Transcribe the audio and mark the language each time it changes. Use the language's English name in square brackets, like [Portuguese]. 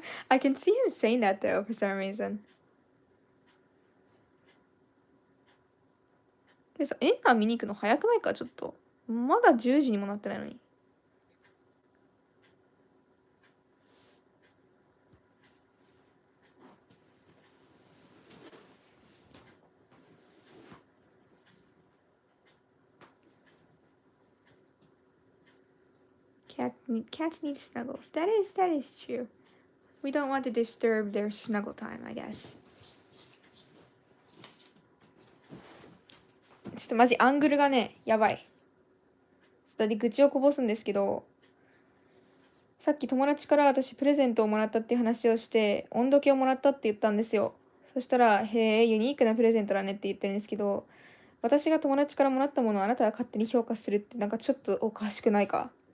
[English] I can see him saying that though, for some reason. [Japanese] でさ、映画見に行くの早くないかちょっと。まだ10時にもなってないのに。 [English] Cats need snuggles. That is true. We don't want to disturb their snuggle time, I guess. [Japanese] ちょっとマジアングルがね、やばい。ちょっとで愚痴をこぼすんですけど、さっき友達から私プレゼントをもらったっていう話をして、温度計をもらったって言ったんですよ。そしたら、へえ、ユニークなプレゼントだねって言ってるんですけど、私が友達からもらったものをあなたが勝手に評価するってなんかちょっとおかしくないか？